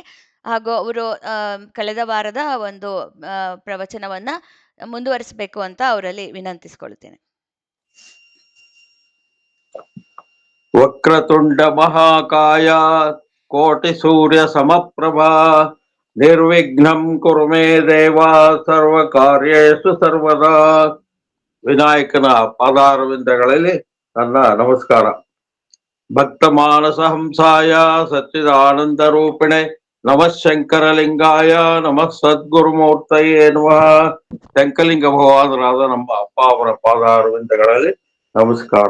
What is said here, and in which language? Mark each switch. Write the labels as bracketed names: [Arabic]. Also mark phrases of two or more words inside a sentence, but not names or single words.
[Kannada] ಹಾಗೂ ಅವರು ಕಳೆದ ವಾರದ ಒಂದು ಪ್ರವಚನವನ್ನ ಮುಂದುವರಿಸಬೇಕು ಅಂತ ಅವರಲ್ಲಿ ವಿನಂತಿಸ್ಕೊಳ್ತೇನೆ. [Sanskrit] ವಕ್ರತುಂಡ ಮಹಾಕಾಯ ಕೋಟಿ ಸೂರ್ಯ ಸಮಪ್ರಭಾ ನಿರ್ವಿಘ್ನಂ ಕುರು ಮೇ ದೇವ ಸರ್ವ ಕಾರ್ಯೇಷು ಸರ್ವದಾ. [Kannada] ವಿನಾಯಕನ ಪಾದಾರವಿಂದಗಳಲ್ಲಿ ನನ್ನ ನಮಸ್ಕಾರ. [Sanskrit] ಭಕ್ತ ಮಾನಸ ಹಂಸಾಯ ಸಚ್ಚಿದಾನಂದ ರೂಪಿಣೆ ನಮಃ ಶಂಕರಲಿಂಗಾಯ ನಮಃ ಸದ್ಗುರುಮೂರ್ತಯೇ ನಮಃ. [Kannada] ಶಂಕಲಿಂಗ ಭಗವಾನರಾದ ನಮ್ಮ ಅಪ್ಪ ಅವರ ಪಾದಾರವಿಂದಗಳಲ್ಲಿ ನಮಸ್ಕಾರ.